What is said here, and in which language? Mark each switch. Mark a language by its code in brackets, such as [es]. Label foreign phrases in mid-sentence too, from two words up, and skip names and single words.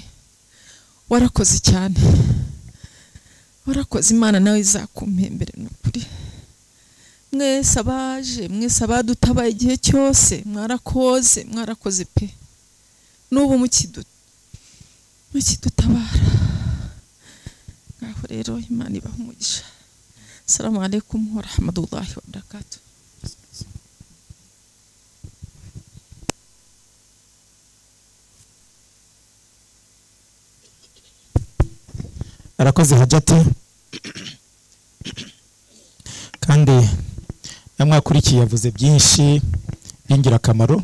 [rw] Warakoze cyane, warakoze, Imana nawe izakumpembere n'ukuri. Mwese abaje, mwese abadutabaye igihe cyose mwarakoze pe, n'ubu mukidutabara. Ngaho rero Imana ibahe umugisha. [ar] السلام عليكم ورحمة الله وبركاته. [rw] Arakoze Hajati kandi namwakurikiye yavuze byinshi by'ingirakamaro.